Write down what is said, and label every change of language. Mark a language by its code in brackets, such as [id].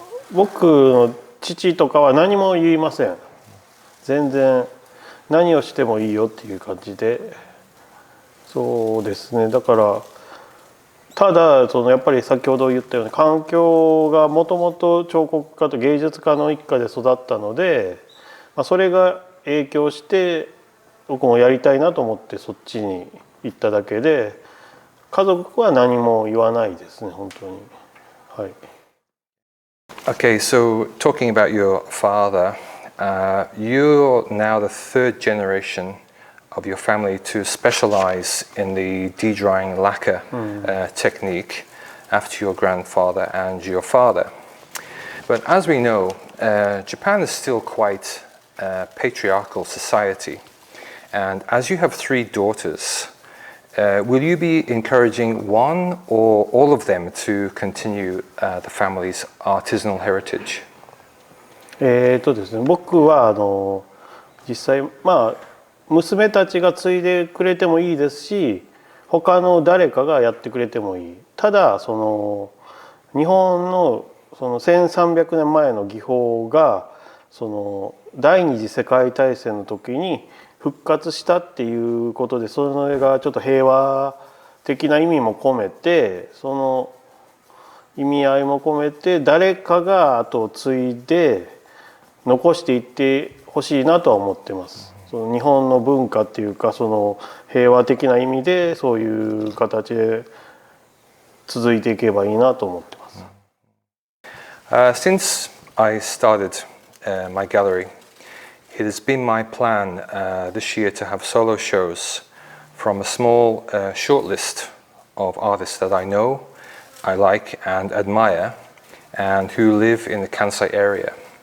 [ja] 僕の父とかは何も言いません。全然何をしてもいいよっていう感じで、そうですね。だからただやっぱり先ほど言ったように環境がもともと彫刻家と芸術家の一家で育ったので、それが影響して僕もやりたいなと思ってそっちに行っただけで、家族は何も言わないですね、本当に。はい。 [en] Okay, so talking about your father, you're now the third generation of your family to specialize in the de-drying lacquer technique after your grandfather and your father. But as we know, Japan is still quite a patriarchal society. And as you have 3 daughters, will you be encouraging one or all of them to continue the family's artisanal heritage? [ja] ですね、僕は実際娘たちが継いでくれてもいいですし、他の誰かがやってくれてもいい。ただその日本のその1300年前の技法がその第二次世界大戦の時に復活したっていうことで、それがちょっと平和的な意味も込めて、その意味合いも込めて誰かが後を継いで残していってほしいなとは思ってます。その日本の文化っていうか、その平和的な意味でそういう形で続いていけばいいなと思ってます。 [en] Since I started my gallery, it has been my plan this year to have solo shows from a small short list of artists that I know, I like and admire, and who live in the Kansai area.